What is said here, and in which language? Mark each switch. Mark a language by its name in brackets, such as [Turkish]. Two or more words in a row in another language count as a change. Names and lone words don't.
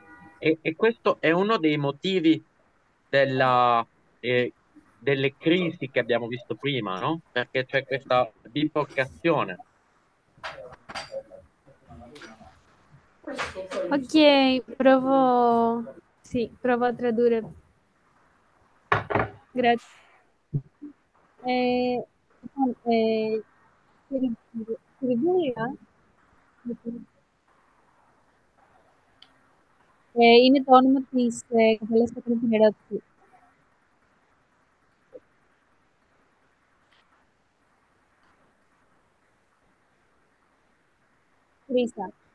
[Italian] E questo è uno dei motivi della, delle crisi che abbiamo visto prima, no? Perché c'è questa biforcazione. Ok, provo a tradurre. Grazie. [Greek] Λοιπόν, Σιριγούλα είναι το όνομα της κοπέλας που έκανε την ερώτηση. Κρίσα.